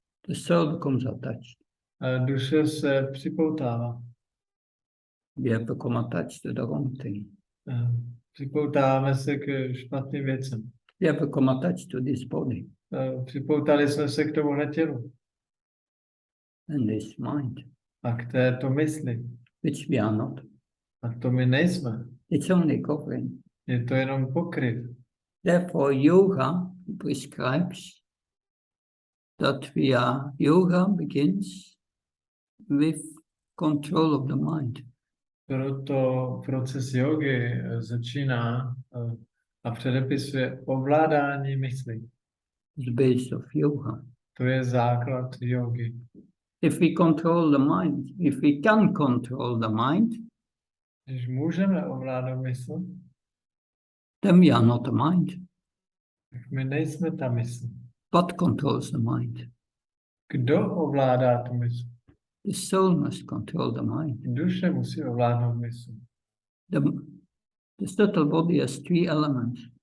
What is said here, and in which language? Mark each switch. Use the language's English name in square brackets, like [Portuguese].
[English] The soul becomes attached. [Czech] A duše se připoutává. [English] We have become attached to the wrong thing. [Czech] Připoutáváme se k špatným věcem. [English] We have become attached to this body [Czech] Připoutali jsme se k tomuhle tělu [English] and this mind, [Czech] a k této mysli. [English] which we are not. [Czech] A to my nejsme. [English] It's only covering. [Czech] Je to jenom pokryv. [English] Therefore, yoga prescribes that yoga begins with control of the mind. [Czech] Proto proces jogy začíná a předepisuje ovládání mysli. [English] The base of yoga. [Czech] To je základ jogy. [English] If we control the mind, if we can control the mind, [Czech] Když můžeme ovládat mysl, [English] then we are not the mind. [Czech] tak my nejsme ta mysl. [English] What controls the mind? [Czech] Kdo ovládá tu mysl? [English] The soul must control the mind. [Czech] Duše musí ovládnout mysl. [English] The subtle body has three elements.